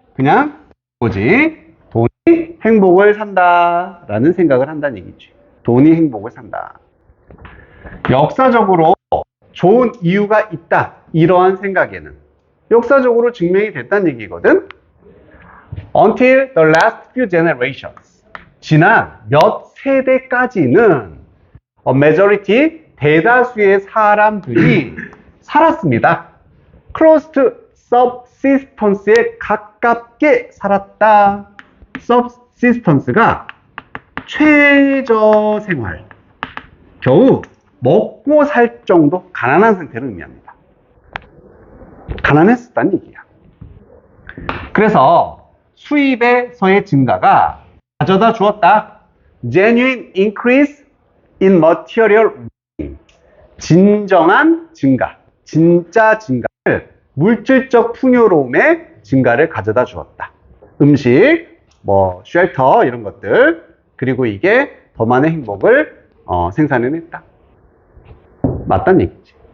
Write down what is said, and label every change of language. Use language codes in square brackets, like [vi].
[ko] 그냥 뭐지? 돈이 행복을 산다 라는 생각을 한다는 얘기지. 돈이 행복을 산다. 역사적으로 좋은 이유가 있다. 이러한 생각에는 역사적으로 증명이 됐다는 얘기거든. [en] Until the last few generations. [ko] 지난 몇 세대까지는 [en] a majority, [ko] 대다수의 사람들이 살았습니다. [en] Close to subsistence [ko] 에 가깝게 살았다. subsistence가 최저 생활, 겨우 먹고 살 정도 가난한 상태를 의미합니다. 가난했었다는 얘기야. 그래서 수입에서의 증가가 가져다 주었다. [en] Genuine increase in material gain. [ko] 진정한 증가, 진짜 증가를 물질적 풍요로움의 증가를 가져다 주었다. 음식, 쉘터 이런 것들, 그리고 이게 더 많은 행복을 생산해냈다. 맞다는 얘기지.